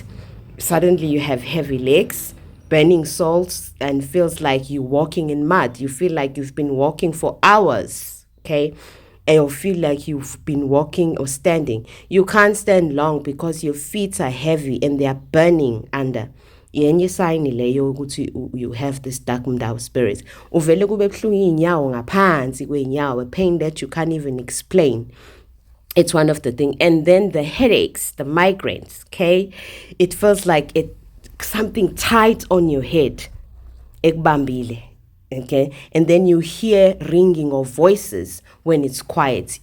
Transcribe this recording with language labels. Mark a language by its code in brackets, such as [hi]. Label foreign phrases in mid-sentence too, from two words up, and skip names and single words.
[en] Suddenly you have heavy legs, burning soles, and feels like you're walking in mud. You feel like you've been walking for hours, okay? And you feel like you've been walking or standing. You can't stand long because your feet are heavy and they are burning under. [zu] Yenye sign leyo ukuthi [en] you have this dark mdawu spirit. [zu] Uvele kube buhlungu inyawo ngaphansi kwenyawo, [en] a pain that you can't even explain. It's one of the things. And then the headaches, the migraines, okay? It feels like something tight on your head. [zu] Ekbambile, okay? [en] And then you hear ringing of voices when it's quiet.